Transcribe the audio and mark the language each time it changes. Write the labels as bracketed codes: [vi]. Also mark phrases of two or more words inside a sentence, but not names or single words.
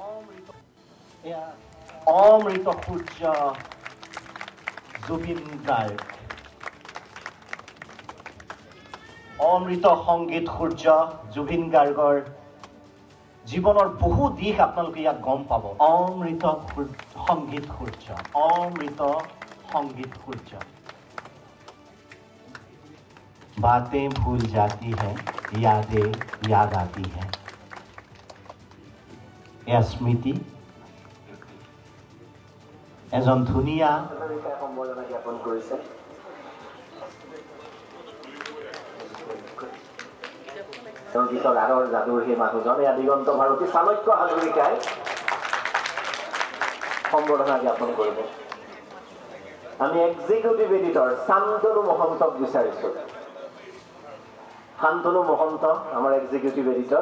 [as] অমৃত সূৰ্য জুবিন গাৰ্গ অমৃত সংগীত সূৰ্য জুবিন গাৰ্গৰ জীৱনৰ বহু দিশ আপোনালোকে ইয়াত গম পাব অমৃত সংগীত সূৰ্য অমৃত সংগীত সূৰ্য [hi] बातें भूल जाती हैं यादें याद आती हैं यह स्मृति [as] এজন ধুনীয়া সম্বৰ্ধনা জ্ঞাপন কৰিছে সংগীতৰ আৰৰ যাদুৰ সেই মানুহজন এয়া দিগন্ত ভাৰতী চাণক্য হাজৰিকাই সম্বৰ্ধনা জ্ঞাপন কৰিব আমি এক্সিকিউটিভ এডিটৰ শান্তনু মহন্তক বিচাৰিছোঁ শান্তনু মহন্ত আমাৰ এক্সিকিউটিভ এডিটৰ